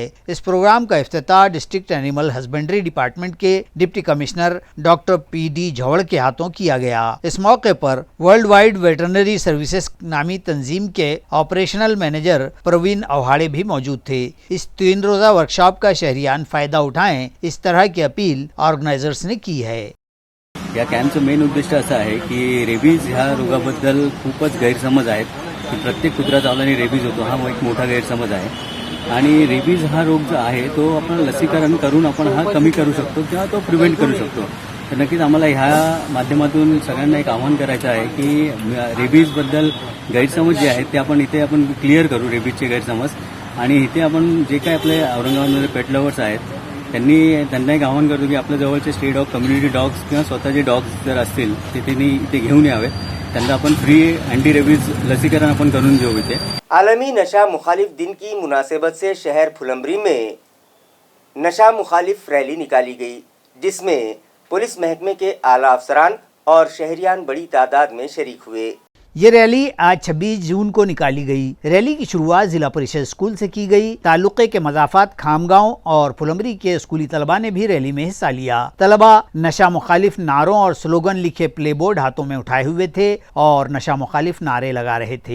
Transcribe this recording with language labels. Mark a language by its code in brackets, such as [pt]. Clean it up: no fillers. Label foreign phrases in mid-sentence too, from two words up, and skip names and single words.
[ur] اس پروگرام کا افتتاح ڈسٹرکٹ اینیمل ہسبنڈری ڈپارٹمنٹ کے ڈپٹی کمشنر ڈاکٹر پی ڈی جھوڑ کے ہاتھوں کیا گیا۔ اس موقع پر ورلڈ وائڈ ویٹرنری سروسز نامی تنظیم کے آپریشنل مینیجر پروین اوہاڑے بھی موجود تھے۔ اس 3 روزہ ورکشاپ کا شہریان فائدہ اٹھائیں، اس طرح کی اپیل آرگنائزرز نے کی ہے. [mr] या कॅम्पचं मेन उद्दिष्ट असं आहे की रेबीज ह्या रोगाबद्दल खूपच गैरसमज आहेत की प्रत्येक कुत्रा चावल्याने रेबीज होतो, हा एक मोठा गैरसमज आहे आणि रेबीज हा रोग जो आहे तो आपण लसीकरण करून आपण हा कमी करू शकतो किंवा तो प्रिव्हेंट करू शकतो। तर नक्कीच आम्हाला ह्या माध्यमातून सगळ्यांना एक आवाहन करायचं आहे की रेबीजबद्दल गैरसमज जे आहेत ते आपण इथे आपण क्लिअर करू, रेबीजचे गैरसमज। आणि इथे आपण जे काही आपले औरंगाबादमध्ये [en] pet lovers [mr] आहेत त्यांना एक आवाहन करतो की आपल्या जवळचे [en] stray dog, community dogs [mr] किंवा स्वतःचे डॉग्स जर असतील ते त्यांनी इथे घेऊन यावेत। त्यांना आपण [en] free anti rabies [mr] लसीकरण आपण करून देऊ इथे। [ur] عالمی نشہ مخالف دن کی مناسبت سے شہر پھلمبری میں نشہ مخالف ریلی نکالی گئی، جس میں پولیس محکمے کے اعلیٰ افسران اور شہریان بڑی تعداد میں شریک ہوئے. یہ ریلی آج 26 جون کو نکالی گئی۔ ریلی کی شروعات ضلع پریشد اسکول سے کی گئی۔ تعلقے کے مضافات کھامگاؤں اور پھلمبری کے اسکولی طلباء نے بھی ریلی میں حصہ لیا۔ طلباء نشہ مخالف نعروں اور سلوگن لکھے پلے بورڈ ہاتھوں میں اٹھائے ہوئے تھے اور نشہ مخالف نعرے لگا رہے تھے۔